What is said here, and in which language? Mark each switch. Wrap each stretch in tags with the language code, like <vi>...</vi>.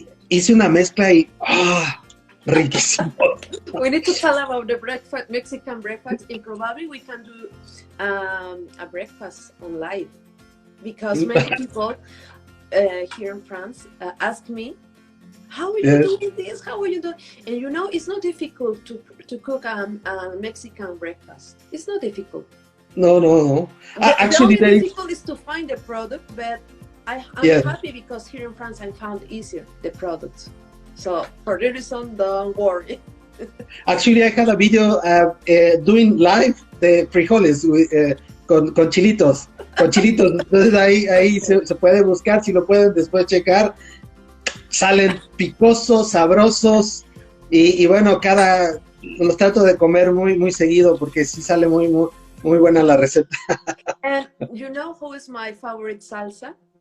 <es>Hice una mezcla y riquísimo.</es> <en>We need to tell about the breakfast, Mexican breakfast, and probably we can do a breakfast on live. Because many people here in France ask me, how are you doing this? How are you doing? And you know, it's not difficult to cook a Mexican breakfast. It's not difficult. No. Actually, the only difficult is to find the product, but I'm happy because here in France I found easier the products. So for the reason, don't worry. Actually, I had a video doing live the frijoles con chilitos.</en> <es>Con chilitos, entonces ahí se puede buscar, si lo pueden después checar, salen picosos, sabrosos y bueno, los trato de comer muy seguido porque sí sale muy buena la receta.</es> <en>And you know who is my favorite salsa?</en>